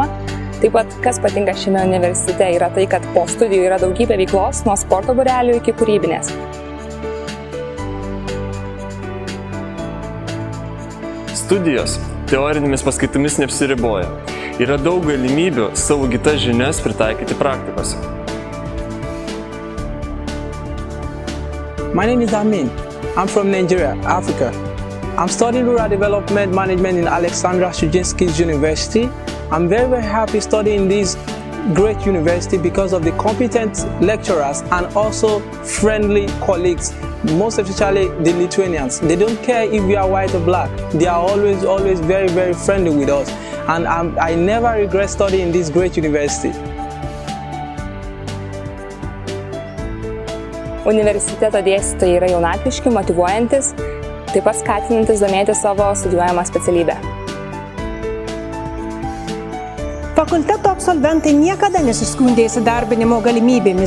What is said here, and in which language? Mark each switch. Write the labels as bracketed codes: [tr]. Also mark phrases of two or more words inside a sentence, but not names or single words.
[lt] Taip pat, kas patinka šiame universitete, yra tai, kad po studijų yra daugybė veiklos, nuo sporto būrelių iki kūrybinės. Studijos teorinėmis paskaitomis neapsiriboja. Yra daug galimybių savo įgytas žinias pritaikyti praktikose. [en] My name is Amin. I'm from Nigeria, Africa. I'm studying Rural Development Management in Alexandra Shujinsky's University. I'm very happy studying this great university because of the competent lecturers and also friendly colleagues, most especially the Lithuanians. They don't care if we are white or black. They are always very friendly with us. And I never regret studying this great university. [lt] Universiteto dėstytojai yra jaunatviški, motyvuojantis, taip pat skatinantis domėti savo studijuojamą specialybę. Fakulteto absolventai niekada nesiskundė įsidarbinimo galimybėmis.